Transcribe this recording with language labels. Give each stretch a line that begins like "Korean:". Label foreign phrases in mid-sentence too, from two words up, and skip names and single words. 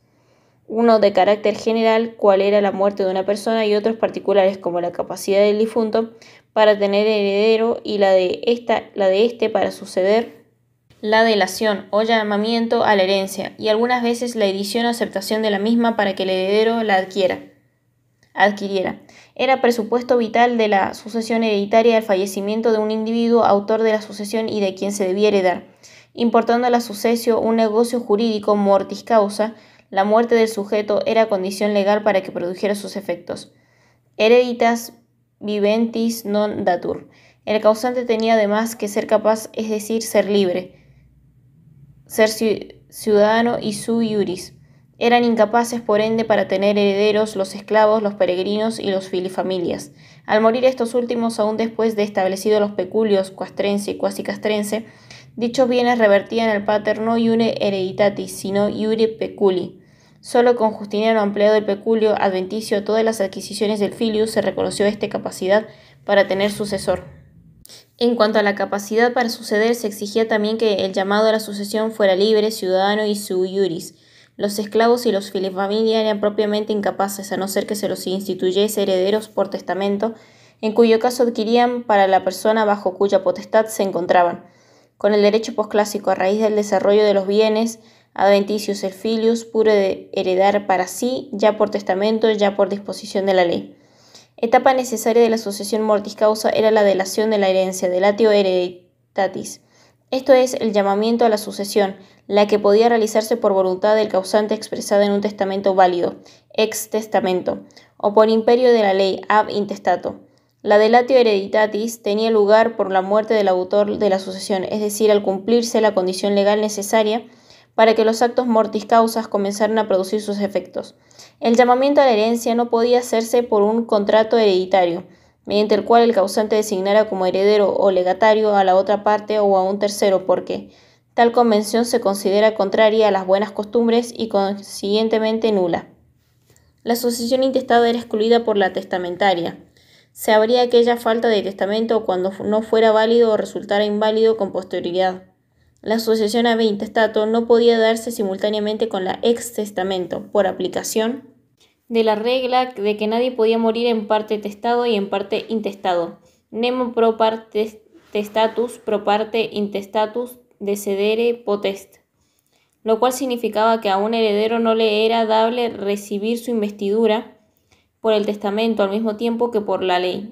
Spanish: Uno de carácter general, cual era la muerte de una persona, y otros particulares, como la capacidad del difunto para tener heredero y la de éste para suceder, la delación o llamamiento a la herencia, y algunas veces la edición o aceptación de la misma para que el heredero la adquiriera. Era presupuesto vital de la sucesión hereditaria el fallecimiento de un individuo autor de la sucesión y de quien se debía heredar, importando la sucesio un negocio jurídico
Latin: mortis causa.
Spanish: La muerte del sujeto era condición legal para que produjera sus efectos.
Latin: Hereditas viventis non datur.
Spanish: El causante tenía además que ser capaz, es decir, ser libre, ser ciudadano y
Latin: sui iuris.
Spanish: Eran incapaces, por ende, para tener herederos los esclavos, los peregrinos y los filifamilias. Al morir estos últimos, aún después de establecidos los peculios quastrense y
Latin: quasi castrense,
Spanish: dichos bienes revertían al pater no
Latin: iure hereditatis,
Spanish: sino
Latin: iure peculi.
Spanish: Solo con Justiniano, ampliado el peculio adventicio a todas las adquisiciones del filius, se reconoció esta capacidad para tener sucesor. En cuanto a la capacidad para suceder, se exigía también que el llamado a la sucesión fuera libre, ciudadano y
Latin: sui iuris.
Spanish: Los esclavos y los filifamilias eran propiamente incapaces, a no ser que se los instituyese herederos por testamento, en cuyo caso adquirían para la persona bajo cuya potestad se encontraban. Con el derecho posclásico, a raíz del desarrollo de los bienes adventicios, el filius puede heredar para sí, ya por testamento, ya por disposición de la ley. Etapa necesaria de la sucesión
Latin: mortis causa
Spanish: era la delación de la herencia,
Latin: delatio hereditatis.
Spanish: Esto es el llamamiento a la sucesión, la que podía realizarse por voluntad del causante expresada en un testamento válido,
Latin: ex testamento,
Spanish: o por imperio de la ley,
Latin: ab intestato.
Spanish: La
Latin: delatio hereditatis
Spanish: tenía lugar por la muerte del autor de la sucesión, es decir, al cumplirse la condición legal necesaria para que los actos
Latin: mortis causas
Spanish: comenzaran a producir sus efectos. El llamamiento a la herencia no podía hacerse por un contrato hereditario, mediante el cual el causante designara como heredero o legatario a la otra parte o a un tercero, porque tal convención se considera contraria a las buenas costumbres y consiguientemente nula. La sucesión intestada era excluida por la testamentaria. Se habría aquella falta de testamento cuando no fuera válido o resultara inválido con posterioridad. La sucesión
Latin: ab intestato
Spanish: no podía darse simultáneamente con la
Latin: ex testamento,
Spanish: por aplicación de la regla de que nadie podía morir en parte testado y en parte intestado.
Latin: Nemo pro parte testatus pro parte intestatus decedere potest,
Spanish: lo cual significaba que a un heredero no le era dable recibir su investidura por el testamento al mismo tiempo que por la ley.